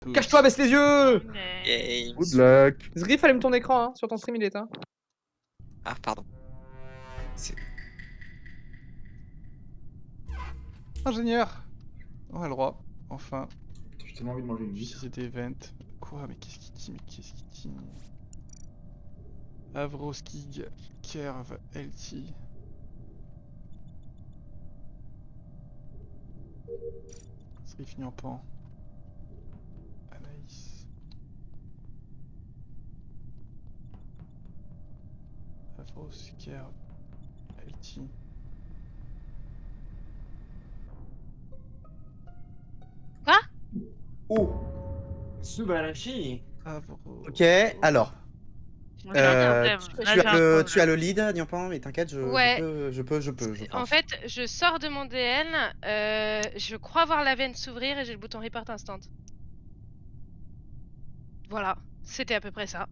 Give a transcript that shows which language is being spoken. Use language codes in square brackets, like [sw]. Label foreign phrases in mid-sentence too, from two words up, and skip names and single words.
[fr] Cache-toi, baisse les yeux. Games. [en] Good luck. [fr] Zrif, allume ton écran, hein. Sur ton stream, il est éteint. Ah, pardon. Ingénieur. On a le droit. Enfin. J'ai tellement envie de manger une Si vitre. c'était event. Quoi? Mais qu'est-ce qu'il dit? Mais qu'est-ce qu'il dit? Avroskig, Kerv, LT. Srif Nyampan. Anaïs. Avros, Kerv, LT. Oh! Subarashi. Avros. Ok, alors. Moi, j'ai un thème. Tu Là, j'ai un as le, thème. tu as le lead, Nyampan, mais t'inquiète, Ouais. je peux. En fait, je sors de mon DL, je crois voir la veine s'ouvrir et j'ai le bouton report instant. Voilà, c'était à peu près ça.